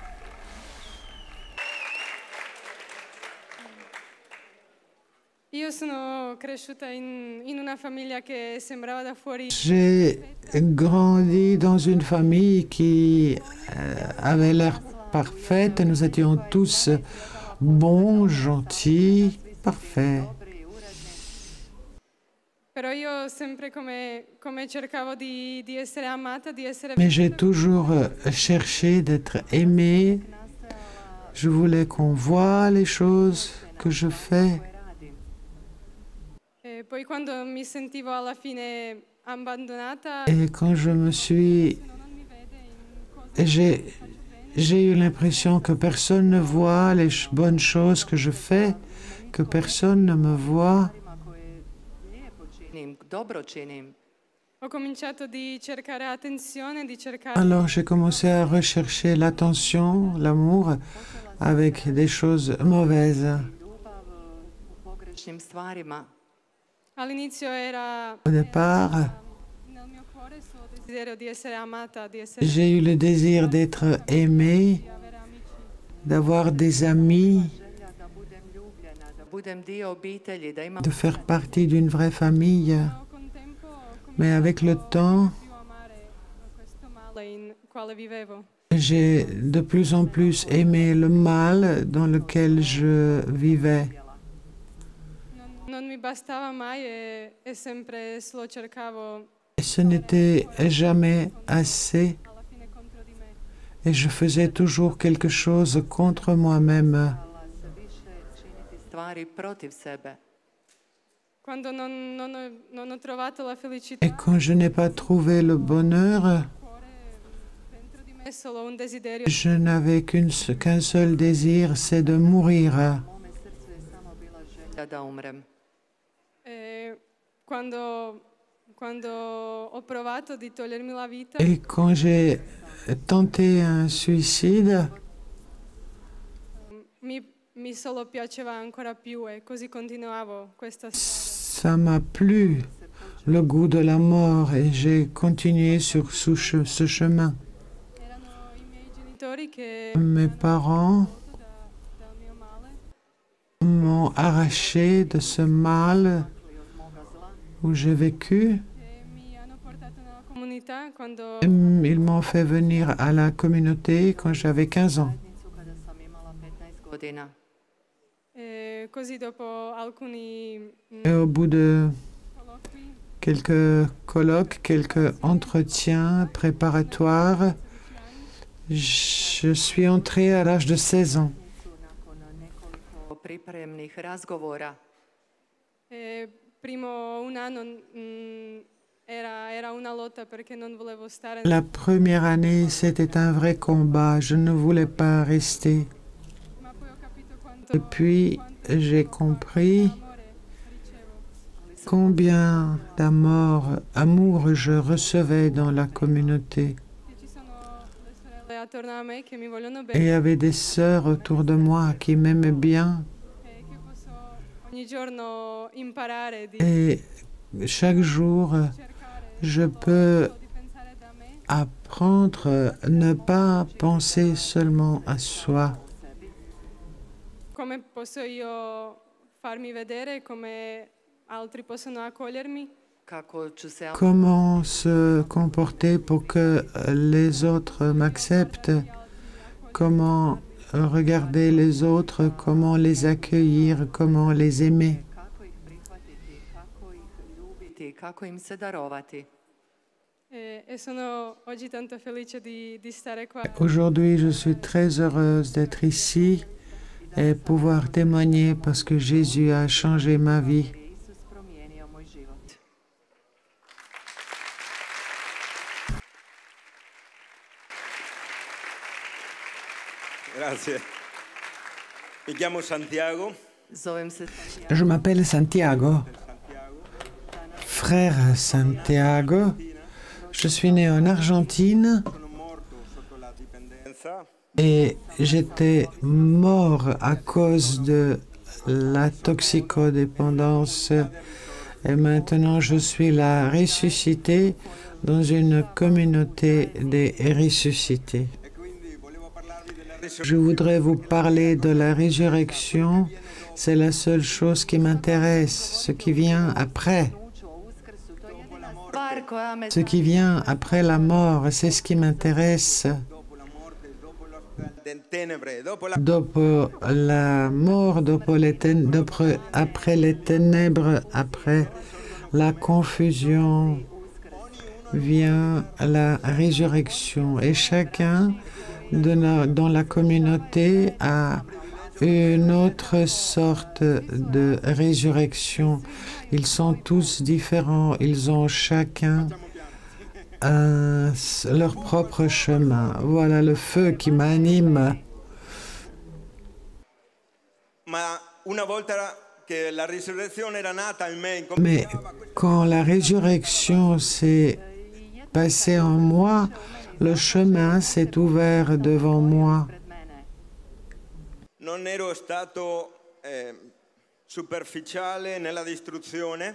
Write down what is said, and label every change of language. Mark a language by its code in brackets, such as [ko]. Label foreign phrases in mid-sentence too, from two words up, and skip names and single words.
[it] Io sono cresciuta in una famiglia che sembrava da fuori [fr] J'ai grandi dans une famille qui avait l'air parfaite. Nous étions tous bons, gentils, parfaits. [it] però io sempre come cercavo di essere amata, di essere [fr] Mais j'ai toujours cherché d'être aimée. Je voulais qu'on voie les choses que je fais. [it] e poi quando mi sentivo alla fine abbandonata, [fr] Et quand je me suis... [it] non mi vede in cose [fr] J'ai eu l'impression que personne ne voit les bonnes choses que je fais, que personne ne me voit. [hr] Koje lijepo činim, dobro činim. [it] ho cominciato di cercare attenzione, di cercare [fr] Alors j'ai commencé à rechercher l'attention, l'amour, avec des choses mauvaises. [hr] Ljubav u pogrešnim stvarima. [it] all'inizio era [fr] Au départ, [it] nel mio cuore solo desiderio di essere amata, di essere [fr] j'ai eu le désir d'être aimée, [it] di avere amici. [fr] d'avoir des amis, [hr] Želja da budem ljubljena, da budem dio obitelji, da imam [fr] de faire partie d'une vraie famille. [it] Ma con tempo ho [fr] Mais avec le temps, [it] più amare questo male in quale vivevo. [fr] j'ai de plus en plus aimé le mal dans lequel je vivais. [it] Non mi bastava mai e sempre lo cercavo [fr] Et ce n'était jamais assez [it] alla fine contro di me. [fr] et je faisais toujours quelque chose contre moi-même. [hr] se više činiti stvari protiv sebe. [it] Quando non ho trovato la felicità, [fr] Et quand je n'ai pas trouvé le bonheur, [it] dentro di me solo un desiderio. [fr] je n'avais qu'un seul désir, c'est de mourir. [hr] U mome srcu je samo bila želja da umrem. [it] E quando ho provato di togliermi la vita, [fr] Et quand j'ai tenté un suicide, [it] mi solo piaceva ancora più e così continuavo questa [fr] ça m'a plu, le goût de la mort, et j'ai continué sur ce chemin. [it] Erano i miei genitori che [fr] Mes parents [it] dal mio male [fr] m'ont arraché de ce mal où j'ai vécu. [it] e mi hanno portato nella comunità quando [fr] Ils m'ont fait venir à la communauté quand j'avais 15 ans. [hr] Zajednicu kada sam imala 15 godina. [it] così dopo alcuni [fr] Et au bout de [it] colloqui [fr] quelques colloques, quelques entretiens préparatoires, je suis entrée à l'âge de 16 ans. [hr] Nakon nekoliko pripremnih razgovora [it] primo un anno era una lotta perché non volevo stare [fr] La première année, c'était un vrai combat. Je ne voulais pas rester. [it] ma poi ho capito [fr] Et puis, j'ai compris [it] amore ricevo. [fr] combien amour je recevais dans la communauté. [it] Che ci sono le sorelle attorno a me che mi vogliono [fr] Et [it] bene [fr] il y avait des sœurs autour de moi qui m'aimaient bien. [it] e che posso ogni giorno imparare di [fr] Et chaque jour, [it] cercare [fr] je peux [it] di pensare da me [fr] apprendre à ne pas penser seulement à soi. [it] come posso io farmi vedere, come altri possono accogliermi. [hr] kako ću se [fr] Comment se comporter pour que les autres m'acceptent? Comment regarder les autres? Comment les accueillir? Comment les aimer? [hr] kako ih prihvatiti, kako ih ljubiti, kako im se darovati. [it] E sono oggi tanto felice di stare qua. [fr] Aujourd'hui, je suis très heureuse d'être ici et pouvoir témoigner parce que Jésus a changé ma vie. [hr] Isus promijenio moj život. [it] Grazie. Mi chiamo Santiago. [hr] Zovem se [fr] Je m'appelle Santiago, frère Santiago. Je suis né en Argentine [it] Sono morto sotto la dipendenza. [fr] et j'étais mort à cause de la toxicodépendance. Et maintenant, je suis là ressuscité dans une communauté des ressuscités. [it] E quindi volevo parlarvi della [fr] Je voudrais vous parler de la résurrection. C'est la seule chose qui m'intéresse. Ce qui vient après. [hr] nauču o uskrsu, to je jedina stvar koja me [fr] Ce qui vient après la mort, c'est ce qui m'intéresse. [it] dopo la morte, dopo le tenebre, dopo la [fr] Dopo la mort, après les ténèbres, après la confusion, vient la résurrection. Et chacun dans la communauté a une autre sorte de résurrection. Ils sont tous différents, ils ont chacun leur propre chemin. Voilà le feu qui m'anime. [it] Ma una volta che la risurrezione era nata in me, [fr] Mais quand la résurrection s'est passée en moi, le chemin s'est ouvert devant moi. [hr] pred mene. [it] non ero stato superficiale nella distruzione,